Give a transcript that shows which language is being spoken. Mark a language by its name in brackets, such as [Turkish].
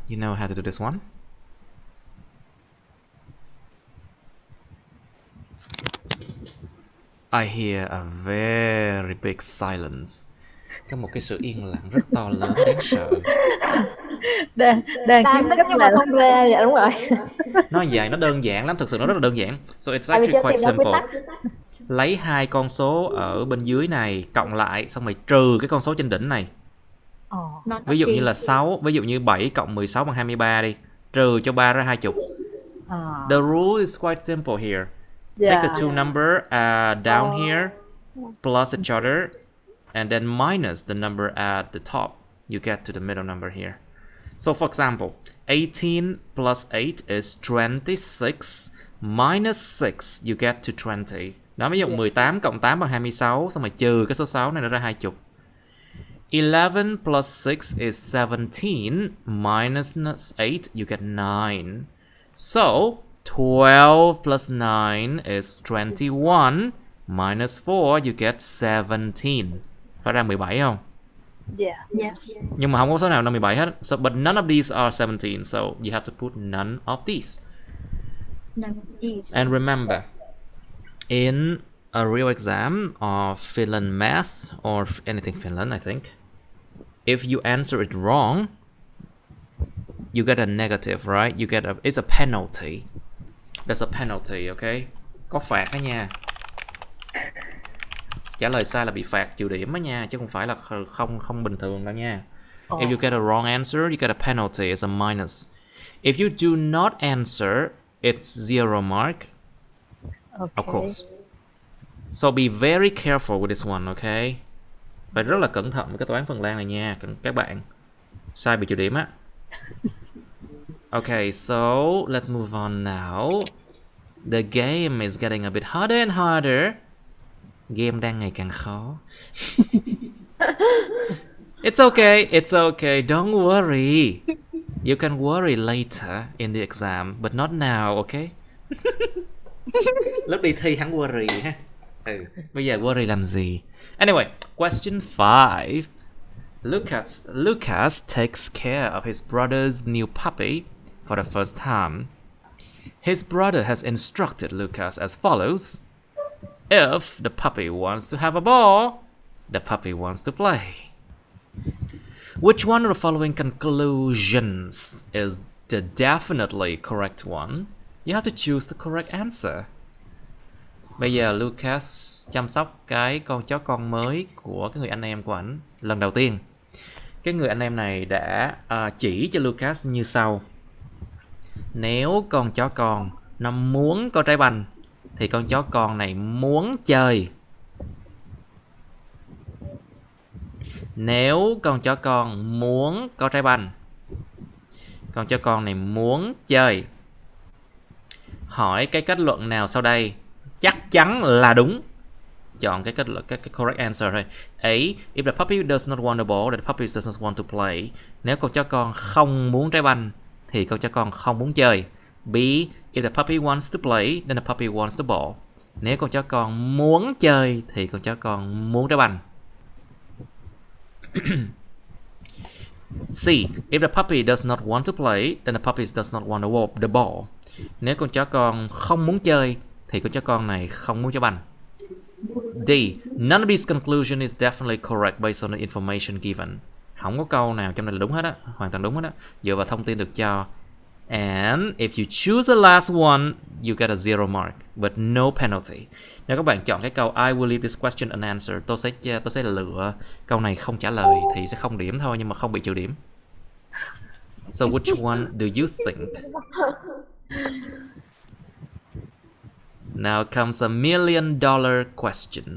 [English] You know how to do this one? I hear a very big silence. [Vietnamese] Có một cái sự yên lặng rất to lớn đáng sợ. đang Đang kiếm thích cách nhưng mà nào không ra. Dạ đúng rồi. Nó dài, nó đơn giản lắm, thực sự nó rất là đơn giản. [English] So it's [Vietnamese] Tại vì chưa [English] quite [Vietnamese] tìm ra quy [English] simple. [Vietnamese] tắc. Lấy hai con số ở bên dưới này cộng lại, xong rồi trừ cái con số trên đỉnh này. Ví dụ như là 6, ví dụ như 7 cộng 16 bằng 23 đi. Trừ cho 3 ra 20. [English] The rule is quite simple here. Take the two number down here, plus each other, and then minus the number at the top. You get to the middle number here. So for example, 18 plus 8 is 26, minus 6, you get to 20. [Vietnamese] Đó, ví dụ 18 cộng 8 bằng 26, xong rồi trừ cái số 6 này nó ra 20. [English] 11 plus 6 is 17, minus 8, you get 9. So, 12 plus 9 is 21, minus 4, you get 17. [Vietnamese] Phải ra 17 không? [English] Yeah. Yes. [Vietnamese] Nhưng mà không có số nào là 17 hết. [English] So, but none of these are 17, so you have to put none of these. None of these. And remember, in a real exam of Finland math or anything Finland, I think, if you answer it wrong, you get a negative, right? You get it's a penalty. There's a penalty, okay? [Vietnamese] Có phạt đó nha. [English] Trả lời sai là bị phạt trừ điểm đó nha, chứ không phải là không bình thường đâu nha. If you get a wrong answer, you get a penalty, it's a minus. If you do not answer, it's 0 mark. Of course. So be very careful with this one, okay? [Vietnamese] Phải rất là cẩn thận với cái toán Phần Lan này nha, các bạn. Sai bị trừ điểm á. [English] Okay, so let's move on now. The game is getting a bit harder and harder. [Vietnamese] Game đang ngày càng khó. [English] It's okay, don't worry. You can worry later in the exam, but not now, okay? [Vietnamese] Lúc đi thi hắn worry ha. Bây giờ worry làm gì? [English] Anyway, question 5. Lucas takes care of his brother's new puppy for the first time. His brother has instructed Lucas as follows. If the puppy wants to have a ball, the puppy wants to play. Which one of the following conclusions is the definitely correct one? You have to choose the correct answer. [Vietnamese] Bây giờ Lucas chăm sóc cái con chó con mới của cái người anh em của ảnh lần đầu tiên. Cái người anh em này đã chỉ cho Lucas như sau. Nếu con chó con nó muốn có trái banh thì con chó con này muốn chơi. Nếu con chó con muốn có trái banh, con chó con này muốn chơi. Hỏi cái kết luận nào sau đây chắc chắn là đúng. Chọn cái kết luận, cái [English] correct answer [Vietnamese] thôi. [English] A. If the puppy does not want the ball, then the puppy does not want to play. [Vietnamese] Nếu con chó con không muốn trái banh thì con chó con không muốn chơi. [English] B. If the puppy wants to play, then the puppy wants the ball. [Vietnamese] Nếu con chó con muốn chơi thì con chó con muốn trái banh. [English] C. If the puppy does not want to play, then the puppy does not want the ball. [Vietnamese] Nếu con chó con không muốn chơi thì con chó con này không muốn trái banh. [English] D. None of these conclusion is definitely correct based on the information given. [Vietnamese] Không có câu nào trong này là đúng hết á, hoàn toàn đúng hết á, dựa vào thông tin được cho. [English] And if you choose the last one, you get a 0 mark, but no penalty. [Vietnamese] Nếu các bạn chọn cái câu [English] I will leave this question unanswered, [Vietnamese] tôi sẽ lựa câu này không trả lời thì sẽ không điểm thôi, nhưng mà không bị trừ điểm. [English] So which one do you think? Now comes a $1 million question.